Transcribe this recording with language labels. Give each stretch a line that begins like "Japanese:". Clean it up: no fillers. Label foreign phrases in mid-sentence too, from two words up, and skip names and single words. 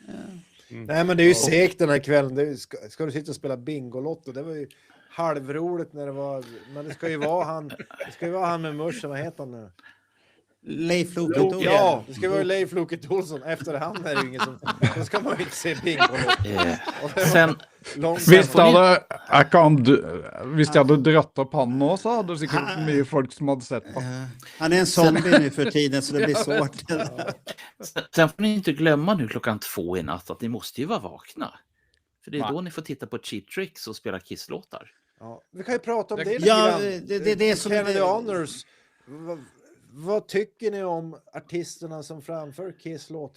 Swedish: Nej, men det är ju segt den här kvällen. Ska du sitta och spela Bingolotto? Det var ju halvroligt när det var... Men det ska ju vara han med mörsen. Vad heter han nu? Leif Loket Olsson. Ja, det ska vara Leif Loket Olsson. Efter han är det ju ingen som... Då ska man ju inte se Bingolotto.
Norwegian: Hvis jeg hadde dratt opp han nå, så hadde det sikkert mye folk som hadde sett på.
Swedish: Han är en zombie nu för tiden, så det blir svårt. Sen får ni inte glömma nu 2:00 i natt att ni måste ju vara vakna. För det är då ni får titta på Cheap Tricks och spela Kiss-låtar. Ja, vi kan ju prata om det. Det är som Kennedy Honors. Vad tycker ni om artisterna som framför Kiss-låtar?